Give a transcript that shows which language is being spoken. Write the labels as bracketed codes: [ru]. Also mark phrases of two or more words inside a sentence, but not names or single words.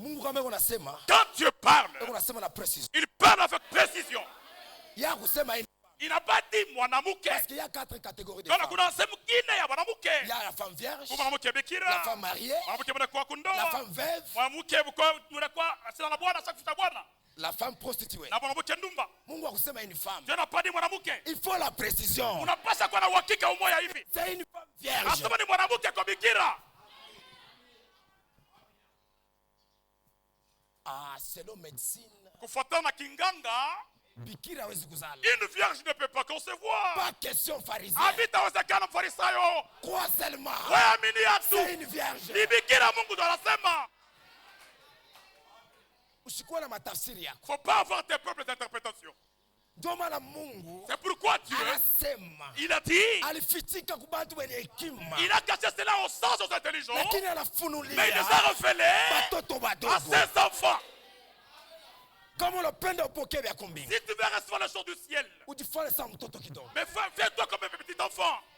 [fr] Quand Dieu parle, il parle avec précision. Il n'a pas dit mwanamke. Parce qu'il y a 4 catégories de femmes. Il y a la femme vierge, la femme mariée, la femme veuve, la femme prostituée. [sw] Mungu akusema [fr] une femme. Il faut la précision. C'est une femme vierge. Ah, selon médecine, [sw] bikira hawezi kuzala. [fr] Une vierge ne peut pas concevoir. Pas question pharisien. Crois seulement. C'est une vierge. [sw] Usikuwa na matafsiri yako. [fr] Faut pas avoir tes propres interprétations. C'est pourquoi Dieu, il a dit, il a caché cela au sens aux intelligents, mais il les a révélés à ses enfants. Si tu veux recevoir les choses du ciel, mais fais-toi comme un petit enfant.